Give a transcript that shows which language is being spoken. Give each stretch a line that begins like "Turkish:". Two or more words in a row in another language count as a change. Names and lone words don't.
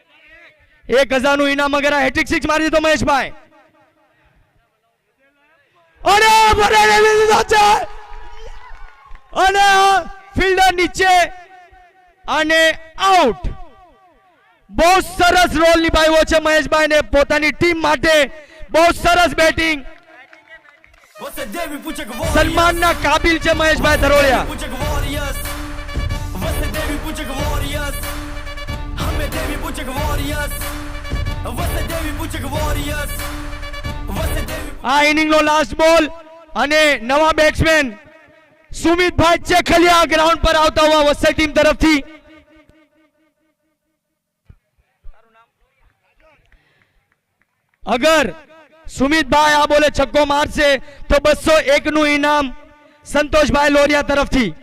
Gujarati: એક 1000 નું ઇનામ અગર હેટ્રિક 6 મારી દીધો મહેશભાઈ અને ભરાઈને લીધો છે અને ફિલ્ડર નીચે અને આઉટ. બહુ સરસ રોલ નિભાવ્યો છે મહેશભાઈ ને પોતાની ટીમ માટે. બહુ સરસ બેટિંગ. वसे देवी पूछक वॉरियर्स સન્માનના કાબિલ છે મહેશભાઈ ધરોળિયા. पूछक वॉरियर्स वसे देवी पूछक वॉरियर्स हमें देवी पूछक वॉरियर्स वसे देवी पूछक वॉरियर्स वसे देवी આ ઇનિંગનો લાસ્ટ બોલ અને નવા બેટ્સમેન સુમિતભાઈ ચેખલિયા ગ્રાઉન્ડ પર આવતા हुआ વસઈ ટીમ તરફથી. અગર સુમિતભાઈ આ બોલે છક્કો મારશે તો 201 નું ઇનામ સંતોષભાઈ લોરિયા તરફથી.